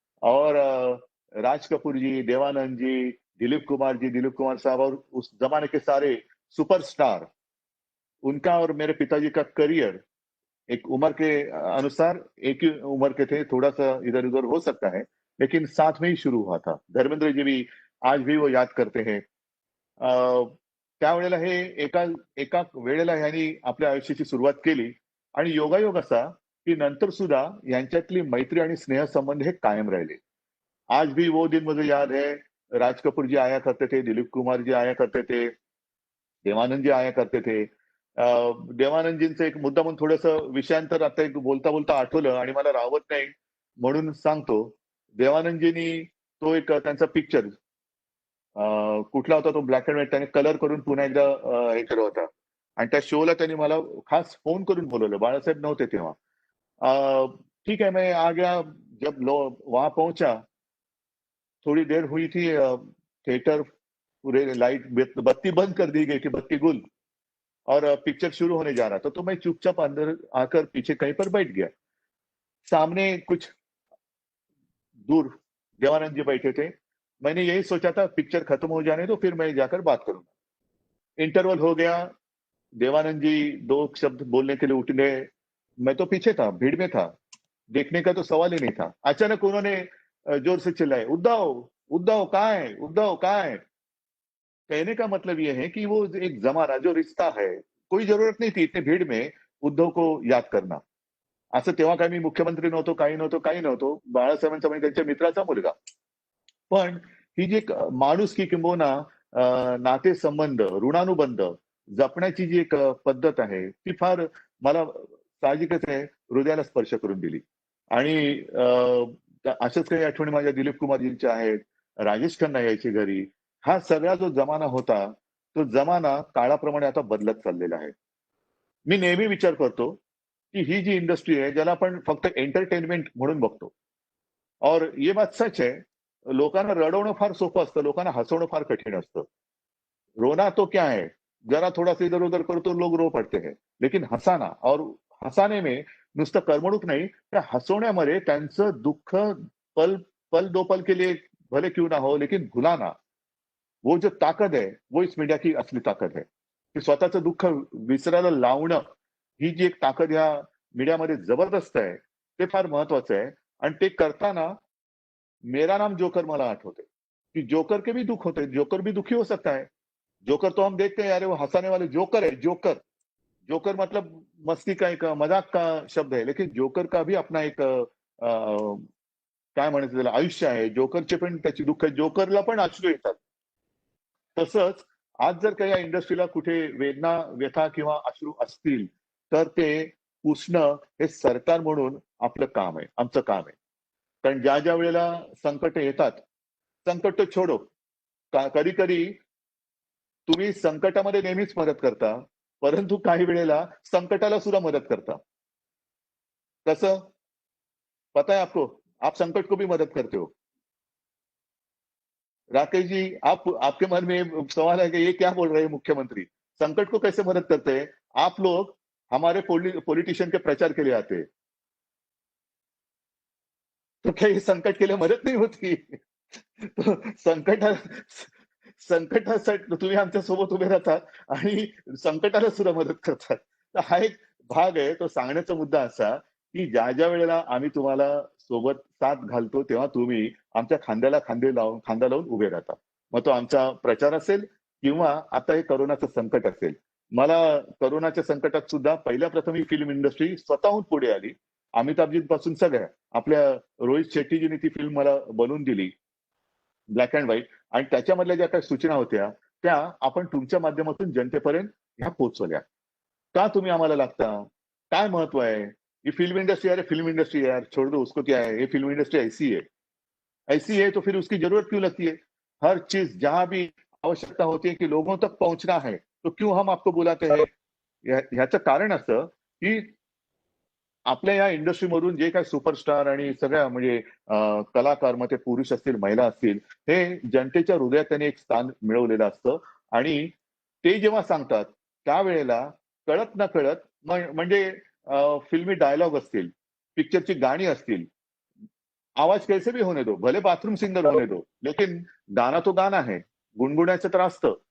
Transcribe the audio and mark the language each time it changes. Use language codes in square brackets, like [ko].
[hi] और राज कपूर जी, देवानंद जी, दिलीप कुमार जी, दिलीप कुमार साहब और उस जमाने के सारे सुपरस्टार, उनका और मेरे पिताजी का करियर एक उम्र के अनुसार एक ही उम्र के थे, थोड़ा-सा इधर-उधर हो सकता है, लेकिन साथ में ही शुरू हुआ था। धर्मेंद्र जी भी आज भी वो याद करते हैं। [mr] त्यावेळेला हे एका एका वेळेला ह्यांनी आपल्या आयुष्याची सुरुवात केली आणि योगायोग असा, की नंतर सुद्धा यांच्यातली मैत्री आणि स्नेहसंबंध हे कायम राहिले. [hi] आज भी वो दिन मुझे याद है, राज कपूर जी आया करते थे, दिलीप कुमार जी आया करते थे, देवानंद जी आया करते थे। [mr] देवानंद जींचं एक मुद्दा म्हणून थोडंसं विषयांतर आता एक बोलता-बोलता आठवलं आणि मला राहवत नाही म्हणून सांगतो. देवानंदजींनी तो एक त्यांचा पिक्चर कुठला होता तो, ब्लॅक एंड व्हाईट, त्याने कलर करून पुन्हा एकदा हे केला होता. आणि त्या शोला त्यांनी मला खास फोन करून बोलवलं. बाळासाहेब नव्हते तेव्हा. [hi] अ, ठीक है, मैं आ गया। जब वहां पहुंचा, थोड़ी देर हुई थी, थिएटर पूरे लाइट, बत्ती बंद कर दी गई थी, बत्ती गुल, और पिक्चर शुरू होने जा रहा था। तो मैं चुपचाप अंदर आकर पीछे कहीं पर बैठ गया। सामने कुछ दूर देवानंद जी बैठे थे। मैंने यही सोचा था, पिक्चर खत्म हो जाने दो, फिर मैं जाकर बात करूंगा। इंटरवल हो गया, देवानंद जी दो शब्द बोलने के लिए उठने, मैं तो पीछे था, भीड़ में था, देखने का तो सवाल ही नहीं था। अचानक उन्होंने जोर से चिल्लाए, उद्धव, उद्धव कहाँ है, उद्धव कहाँ है। कहने का मतलब ये है कि वो एक जमाना, जो रिश्ता है, कोई जरूरत नहीं थी इतनी भीड़ में उद्धव को याद करना। [mr] असं तेव्हा काही मी मुख्यमंत्री नव्हतो, काही नव्हतो, काही नव्हतो, बाळासाहेबांचा म्हणजे त्यांच्या मित्राचा मुलगा. पण ही जी एक माणुसकी किंबहुना नातेसंबंध, ऋणानुबंध जपण्याची जी एक पद्धत आहे, ती फार मला साहजिकच आहे, हृदयाला स्पर्श करून दिली. आणि अशाच काही आठवणी माझ्या दिलीप कुमारजींच्या आहेत. राजेश खन्ना यायचे घरी. हा सगळा जो जमाना होता, तो जमाना काळाप्रमाणे आता बदलत चाललेला आहे. मी नेहमी विचार करतो, की ही जी इंडस्ट्री आहे, ज्याला आपण फक्त एंटरटेनमेंट म्हणून बघतो, [hi] और ये बात सच है, [mr] लोकांना रडवणं फार सोपं असतं, लोकांना हसवणं फार कठीण असतं. [hi] रोना तो क्या है, जरा थोड़ा-सा इधर-उधर करो तो लोग रो पड़ते हैं. लेकिन हसाना, और हसाने में [mr] नुसतं करमणूक नाही, त्या हसवण्यामध्ये त्यांचं दुःख [hi] पल पल दो पल के लिए भले क्यों ना हो, लेकिन भुलाना, वो जो ताकद है, वो इस मीडिया की असली ताकद है. [mr] की स्वतःचं दुःख विसरायला लावणं, ही जी एक ताकद ह्या मीडियामध्ये जबरदस्त है, ते फार महत्वाचं आहे. आणि ते करताना [hi] मेरा नाम जोकर [mr] मला आठवते, [hi] कि जोकर के भी दुःख होते हैं, जोकर भी दुखी हो सकता है। जोकर तो हम देखते हैं, अरे वो हंसाने वाले जोकर है, जोकर। जोकर मतलब मस्ती का एक मजाक का शब्द है, लेकिन जोकर का भी अपना एक [mr] काय म्हणायचं त्याला, आयुष्य आहे. जोकरचे पण त्याची दुःख, जोकरला पण अश्रू येतात. तसंच आज जर का या इंडस्ट्रीला कुठे वेदना, व्यथा किंवा अश्रू असतील, तर ते पुसणं हे सरकार म्हणून आपलं काम आहे, आमचं काम आहे. कारण ज्या ज्या वेळेला संकट येतात, [hi] संकट तो छोडो, [mr] कधी कधी तुम्ही संकटामध्ये नेहमीच मदत करता, परंतु काही वेळेला संकटाला सुद्धा मदत करता. कसं? [hi] पता है आपको? आप संकट को भी मदद करते हो. राकेश जी, आप आपके मन में सवाल है कि ये क्या बोल रहे हैं मुख्यमंत्री? संकट को कैसे मदद करते हैं? आप लोग हमारे पॉलिटिशियन के प्रचार के लिए आते हैं, तो क्या ये संकट के लिए मदद नहीं होती? [mr] तो संकटासाठी तुम्ही आमच्या सोबत उभे राहतात आणि संकटाला सुद्धा मदत करतात. तर हा एक भाग आहे. तो सांगण्याचा मुद्दा असा, की ज्या ज्या वेळेला आम्ही तुम्हाला सोबत साथ घालतो, तेव्हा तुम्ही आमच्या खांद्याला खांदा लावून उभे राहता. मग तो आमचा प्रचार असेल किंवा आता हे कोरोनाचं संकट असेल. मला कोरोनाच्या संकटात सुद्धा पहिल्या प्रथम ही फिल्म इंडस्ट्री स्वतःहून पुढे आली. अमिताभजींपासून सगळ्या आपल्या रोहित शेट्टीजींनी ती फिल्म मला बनवून दिली. ब्लॅक अँड व्हाईट, आणि त्याच्यामधल्या ज्या काही सूचना होत्या, त्या आपण तुमच्या माध्यमातून जनतेपर्यंत ह्या पोहोचवल्या. का तुम्ही आम्हाला लागता? काय महत्व है? [hi] ये फिल्म इंडस्ट्री, अरे फिल्म इंडस्ट्री है यार, छोड़ दो उसको, क्या है? ये फिल्म इंडस्ट्री ऐसी है। ऐसी है तो फिर उसकी जरूरत क्यों लगती है? हर चीज जहां भी आवश्यकता होती है कि लोगों तक पहुंचना है, तो क्यों हम आपको बुलाते हैं? [mr] ह्याचं कारण असं, की आपल्या या इंडस्ट्रीमधून जे काही सुपरस्टार आणि सगळ्या म्हणजे कलाकार, मग ते पुरुष असतील, महिला असतील, हे जनतेच्या हृदयात त्यांनी एक स्थान मिळवलेलं असतं. आणि ते जेव्हा सांगतात, त्यावेळेला कळत नकळत म्हणजे फिल्मी डायलॉग असतील, पिक्चरची गाणी असतील, [hi] आवाज कैसे भी होने दो, भले बाथरूम सिंगर होने दो, लेकिन गाना तो गाना है. [mr] गुणगुणायचं तर असतं.